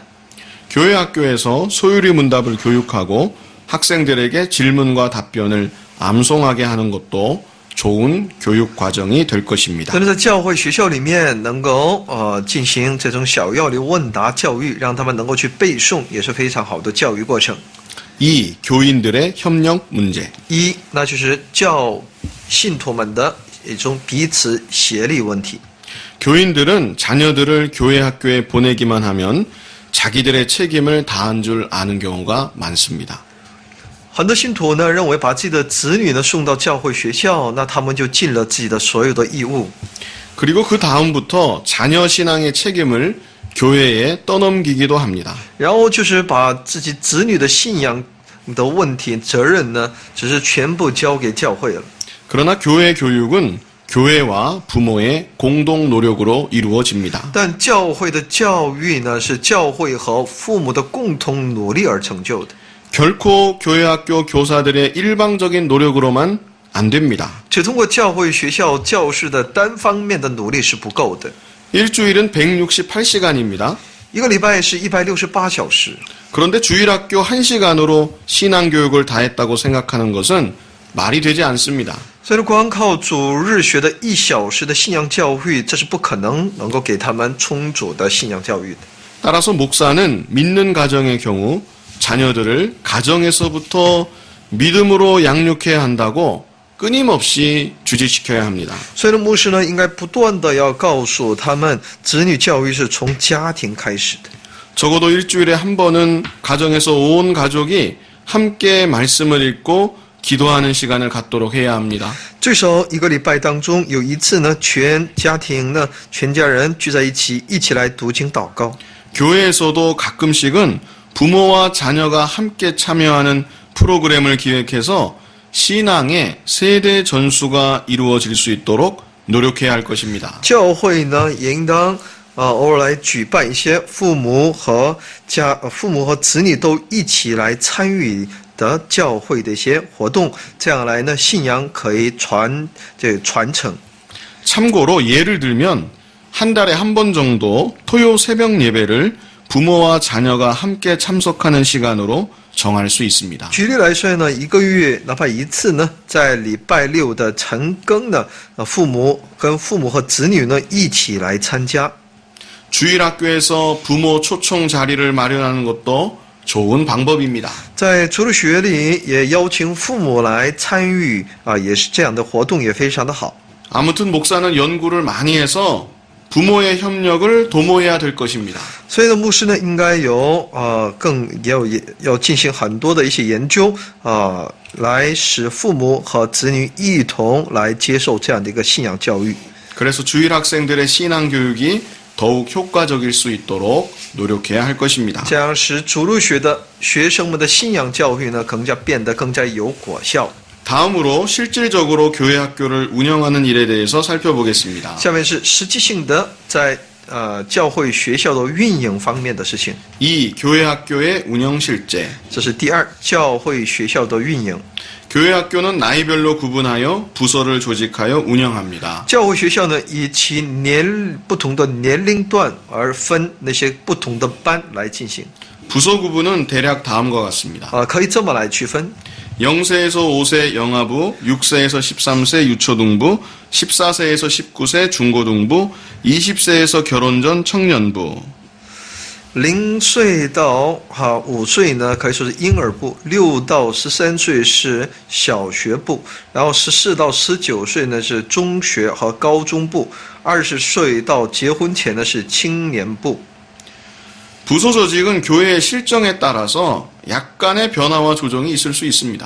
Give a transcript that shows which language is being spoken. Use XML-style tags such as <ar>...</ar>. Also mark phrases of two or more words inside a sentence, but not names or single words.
<ko>교회 학교에서 소유리 문답을 교육하고 학생들에게 질문과 답변을 암송하게 하는 것도 좋은 교육 과정이 될 것입니다.</ko> <zh>所以在教会学校里面能够进行这种小要理问答教育，让他们能够去背诵，也是非常好的教育过程。 2.</zh> <ko>교인들의 협력 문제.</ko> <zh>一，那就是信徒们的一种彼此协力问题。</zh> <ko>교인들은 자녀들을 교회 학교에 보내기만 하면 자기들의 책임을 다한 줄 아는 경우가 많습니다.</ko> <zh>很多信徒呢认为把自己的子女呢送到教会学校，那他们就尽了自己的所有的义务。</zh> <ko>그리고 그 다음부터 자녀 신앙의 책임을 교회에 떠넘기기도 합니다.</ko> <zh>然后就是把自己子女的信仰的问题责任呢，只是全部交给教会了。</zh> <ko>그러나 교회 교육은 교회와 부모의 공동 노력으로 이루어집니다.</ko> <zh>但教会的教育呢，是教会和父母的共同努力而成就的。</zh> <ko>결코 교회 학교 교사들의 일방적인 노력으로만 안 됩니다.</ko> <zh>只通过教会学校教士的单方面的努力是不够的。</zh> <ko>일주일은 168시간입니다.</ko> <zh>一个礼拜是168小时，</zh> <ko>그런데 주일학교 1시간으로 신앙교육을 다 했다고 생각하는 것은 말이 되지 않습니다.</ko> <zh>所以光靠主日学的1小时的信仰教育，这是不可能够给他们充足的信仰教育的。</zh> <ko>따라서 목사는 믿는 가정의 경우 자녀들을 가정에서부터 믿음으로 양육해야 한다고 끊임없이 주지시켜야 합니다.</ko> <zh>所以呢，牧师呢应该不断的要告诉他们，子女教育是从家庭开始的。</zh> <ko>적어도 일주일에 한 번은 가정에서 온 가족이 함께 말씀을 읽고 기도하는 시간을 갖도록 해야 합니다.</ko> <zh>最少一个礼拜当中有一次呢，全家庭呢，全家人聚在一起，一起来读经祷告。</zh> <ko>교회에서도 가끔씩은 부모와 자녀가 함께 참여하는 프로그램을 기획해서 신앙의 세대 전수가 이루어질 수 있도록 노력해야 할 것입니다.</ko> <zh>教会呢也应当偶尔来举办一些父母和子女都一起来参与的教会的一些活动，这样来呢信仰可以传承。</zh> <ko>참고로 예를 들면 한 달에 한 번 정도 토요 새벽 예배를 부모와 자녀가 함께 참석하는 시간으로 정할 수 있습니다.</ko> <zh>举例来说呢，一个月哪怕一次呢，在礼拜六的晨更呢，父母和子女呢一起来参加。</zh> <ko>주일학교에서 부모 초청 자리를 마련하는 것도 좋은 방법입니다.</ko> <zh>在主日学里也邀请父母来参与也是这样的活动，也非常的好。</zh> <ko>아무튼 목사는 연구를 많이 해서 부모의 협력을 도모해야 될 것입니다.</ko> <zh>所以呢，牧师呢应该要进行很多的一些研究来使父母和子女一同来接受这样的一个信仰教育。</zh> <ko>그래서 주일 학생들의 신앙 교육이 더욱 효과적일 수 있도록 노력해야 할 것입니다.</ko> <zh>这样使主日学的学生们的信仰教育呢，变得更加有果效。</zh> <ko>다음으로 실질적으로 교회 학교를 운영하는 일에 대해서 살펴보겠습니다.</ko> <zh>下面是实际性的在教会学校的运营方面的事情。 2.</zh> <ko>교회 학교의 운영 실제.</ko> <zh>这是第二，教会学校的运营。</zh> <ko>교회 학교는 나이별로 구분하여 부서를 조직하여 운영합니다.</ko> <zh>教会学校呢，以其不同的年龄段而分那些不同的班来进行。</zh> <ko>부서 구분은 대략 다음과 같습니다.</ko> <zh>可以这么来区分。</zh> <ko>0세에서 5세 영아부, 6세에서 13세 유초등부, 14세에서 19세 중고등부, 20세에서 결혼 전 청년부.</ko> <zh>0 岁到5岁呢，可以说是婴儿部；6到13岁是小学部，然后14到19岁呢是中学和高中部，20岁到结婚前呢是青年部。</zh> <ko>부서 조직은 교회의 실정에 따라서 약간의 변화와 조정이 있을 수 있습니다.</ko>